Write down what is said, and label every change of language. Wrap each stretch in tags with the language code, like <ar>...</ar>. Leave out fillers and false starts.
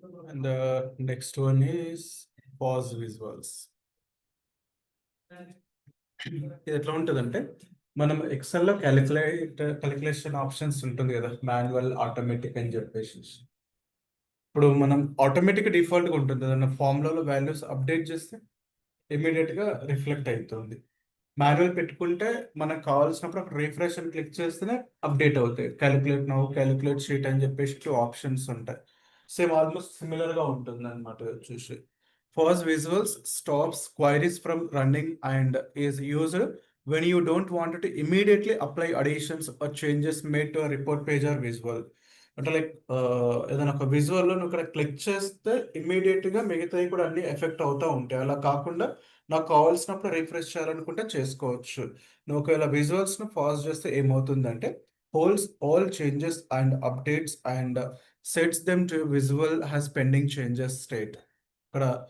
<en>And the next one is pause visuals.</en> <te>ఇది ఎట్లా ఉంటుందంటే మనం ఎక్సెల్ లో క్యాలిక్యులేషన్ ఆప్షన్స్ ఉంటుంది కదా, మాన్యువల్ ఆటోమేటిక్ అని చెప్పేసి. ఇప్పుడు మనం ఆటోమేటిక్ డిఫాల్ట్ గా ఉంటుంది, ఏదన్నా ఫార్ములాలో వాల్యూస్ అప్డేట్ చేస్తే ఇమీడియట్ గా రిఫ్లెక్ట్ అవుతుంది. మాన్యువల్ పెట్టుకుంటే మనకు కావాల్సినప్పుడు అక్కడ రిఫ్రెష్ అని క్లిక్ చేస్తేనే అప్డేట్ అవుతాయి. క్యాలిక్యులేట్ నౌ, క్యాలిక్యులేట్ షీట్ అని చెప్పేసి 2 ఆప్షన్స్ ఉంటాయి. సేమ్ ఆల్మోస్ట్ సిమిలర్ గా ఉంటుంది అనమాట చూసి.</te> <en>Pause visuals stops queries from running and is used when you don't want to immediately apply additions or changes made to a report page or visual.</en> <te>అంటే like ఏదైనా ఒక visual లో నువ్వు ఇక్కడ క్లిక్ చేస్తే ఇమ్మీడియట్ గా మిగతాయి కూడా అన్ని ఎఫెక్ట్ అవుతూ ఉంటాయి. అలా కాకుండా నాకు కావాల్సినప్పుడు రిఫ్రెష్ చేయాలనుకుంటే చేసుకోవచ్చు. నువ్వు ఒకవేళ విజువల్స్ ను పాజ్ చేస్తే ఏమవుతుందంటే</te> <en>Holds all changes and updates and sets them to visual has pending changes state.</en> <te>ఇక్కడ</te>